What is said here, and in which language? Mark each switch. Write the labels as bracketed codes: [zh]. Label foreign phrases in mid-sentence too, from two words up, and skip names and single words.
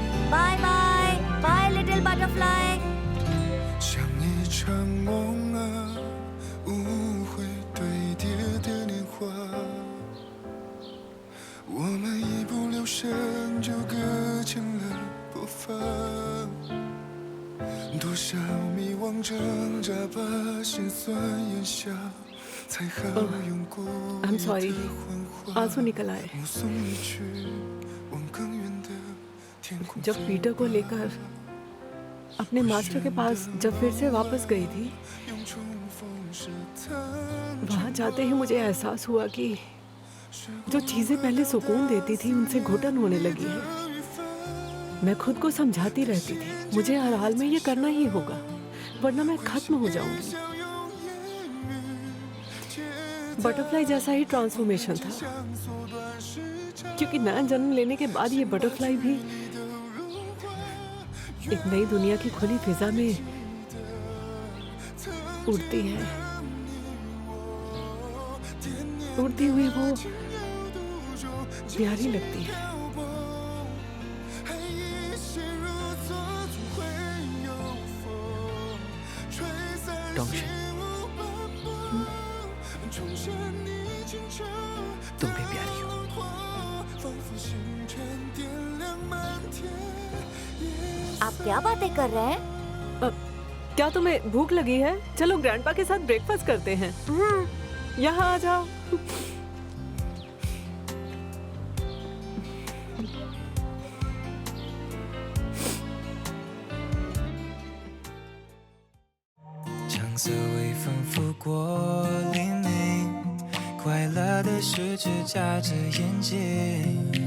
[en] bye bye bye little butterfly. [zh] 像一场梦啊，误会堆叠的年华，我们一不留神就搁浅了步伐，多少迷惘挣扎，把心酸咽下，才好用孤 [en] I'm [zh] 一 [en] sorry. [zh] 的幻化。 [hi] आंसू निकल आए [zh] 目送你去往更远的天空。 [hi] जब पीटर को लेकर अपने मास्टर के पास जब फिर से वापस गई थी, [zh] 用重逢试探 [hi] वहां जाते ही मुझे एहसास हुआ कि जो चीजें पहले सुकून देती थी उनसे घुटन होने लगी है। मैं खुद को समझाती रहती थी मुझे हर हाल में ये करना ही होगा, वरना मैं खत्म हो जाऊंगी। बटरफ्लाई जैसा ही ट्रांसफॉर्मेशन था, क्योंकि नया जन्म लेने के बाद ये बटरफ्लाई भी एक नई दुनिया की खुली फिजा में उड़ती है। उड़ती हुई वो प्यारी लगती है। [zh] 黑夜陷入错总会有风吹散 [hi] डोंगशन, [zh] 重生你清澈 [hi] तुम भी प्यारी हो। [zh] 花，仿佛星辰点亮满天。 [hi] आप क्या बातें कर रहे हैं? क्या तुम्हें भूख लगी है? चलो ग्रैंडपा के साथ ब्रेकफास्ट करते हैं। यहाँ आ जाओ। [zh] 橙色微风拂过黎明，快乐的事只眨着眼睛。